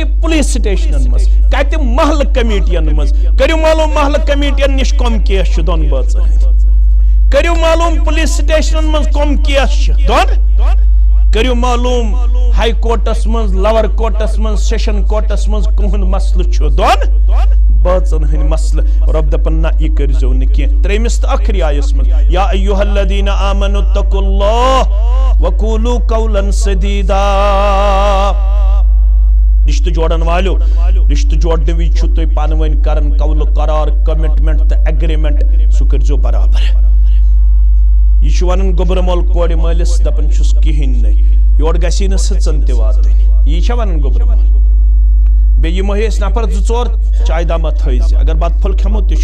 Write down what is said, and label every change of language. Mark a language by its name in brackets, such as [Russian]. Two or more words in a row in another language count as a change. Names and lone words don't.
[Kashmiri] پولیس سٹیشنن منٛز کتہِ محلہٕ کمیٹین منٛز کٔرِو معلوٗم محلہٕ کمیٹین نِش کۄم کیس چھِ دۄن بٲژن ہٕنٛدۍ کٔرِو معلوٗم پولیس سٹیشنن منٛز کۄم کیس چھِ دۄن کٔرِو معلوٗم [English] high courts [Kashmiri] منٛز [English] lower courts [Kashmiri] منٛز [English] session courts [Kashmiri] منٛز کٕہُنٛد مسلہٕ چھُ دۄن بٲژن ہٕنٛدۍ مسلہٕ رۄب دپان نہ یہِ کٔرزیو نہٕ کینٛہہ ترٛیٚیمِس تہٕ ٲخری آیس منٛز [Arabic] یا ایُّہا الذیٖنَ آمنوا اتقوا اللہ وقولوا قولا سدیدا [Kashmiri] رشتہ جوڑن والو رشتہ جوڑنے وز چھو تُہۍ پانہٕ ؤنۍ کرن قول قرار کمٹمنٹ تہٕ ایگریمنٹ سُہ کٔرزیو برابر یہ چھُ ونان گوبرٕ مول کورِ مٲلِس دپان چھُس کِہیٖنۍ نہٕ یورٕ گژھی نہٕ سٕژن تہِ واتٕنۍ یی چھا ونان گوبرٕ مول بیٚیہِ یِمو أسۍ نفر زٕ ژور چاے دامہ تھٲیزِ اگر بتہٕ پھوٚل کھٮ۪مو تہِ